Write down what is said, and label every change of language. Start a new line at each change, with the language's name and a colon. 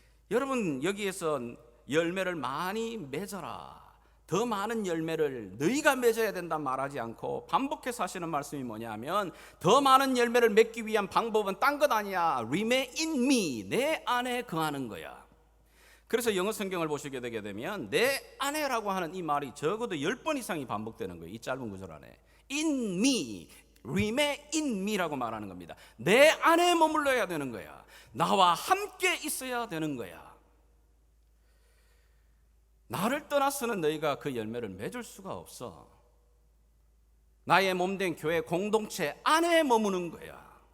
Korean: 여러분, 여기에서 열매를 많이 맺어라, 더 많은 열매를 너희가 맺어야 된다 말하지 않고 반복해서 하시는 말씀이 뭐냐면 더 많은 열매를 맺기 위한 방법은 딴 것 아니야.
English: Remain in me.
Korean: 내 안에 거하는 거야. 그래서 영어 성경을 보시게 되게 되면 내 안에라고 하는 이 말이 적어도 10번 이상이 반복되는 거예요. 이 짧은 구절 안에.
English: In me, remain in me
Korean: 라고 말하는 겁니다. 내 안에 머물러야 되는 거야. 나와 함께 있어야 되는 거야. 나를 떠나서는 너희가 그 열매를 맺을 수가 없어. 나의 몸된 교회 공동체 안에 머무는 거야.